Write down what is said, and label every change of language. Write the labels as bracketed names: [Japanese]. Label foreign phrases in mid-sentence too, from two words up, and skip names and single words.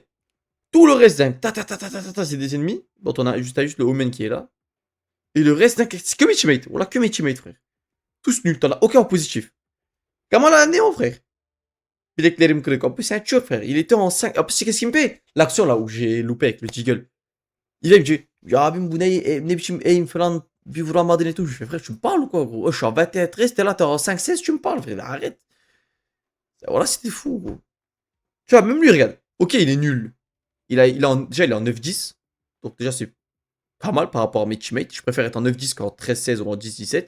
[French] Tout le reste, c'est des ennemis. Bon, on a juste le Omen qui est là. Et le reste, c'est que mes teammates. Voilà, que mes teammates, frère. Tous nuls, t'en as aucun en positif. Comment là, Néon, frère? [Turkish] Bileklerim kırık. [French] En plus, c'est un tueur, frère. Il était en 5. En plus, c'est qu'est-ce qu'il me fait? L'action là où j'ai loupé avec le jiggle. Il vient me dire, [Turkish] ya abim bu ne biçim aim falan bir vuramadın [French] et tout. Je fais, frère, tu me parles ou quoi, gros? Oh, je suis en 21-13, t'es là, t'es en 5-16, tu me parles, frère. Arrête. Voilà, c'était fou, gros. Tu vois, même lui, regarde. Ok, il est nul. Déjà, il est en 9-10. Donc, déjà, c'est pas mal par rapport à mes teammates. Je préfère être en 9-10 qu'en 13-16 ou en 10-17.